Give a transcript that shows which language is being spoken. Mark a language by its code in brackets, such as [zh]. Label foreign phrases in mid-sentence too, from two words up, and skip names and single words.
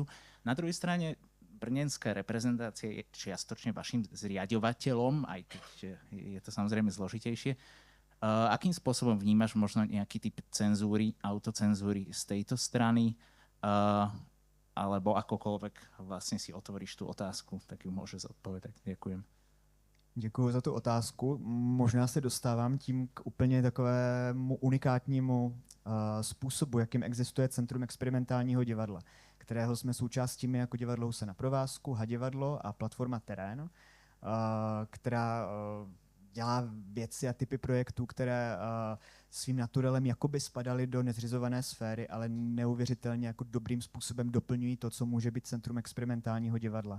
[sk] Na druhej strane brněnská reprezentácia je čiastočne vašim zriaďovateľom, aj keď je to samozrejme zložitejšie. Akým spôsobom vnímaš možno nejaký typ cenzúry, autocenzúry z tejto strany, alebo akokoľvek vlastne si otvoríš tú otázku, tak ju môžeš odpovedať. Ďakujem. [cs] Děkuji za tu otázku. Možná se dostávám tím k úplně takovému unikátnímu způsobu, jakým existuje Centrum experimentálního divadla, kterého jsme součástí my jako divadlo Husy na provázku, Hadivadlo a platforma Terén, která dělá věci a typy projektů, které svým naturelem jakoby spadaly do nezřizované sféry, ale neuvěřitelně jako dobrým způsobem doplňují to, co může být Centrum experimentálního divadla.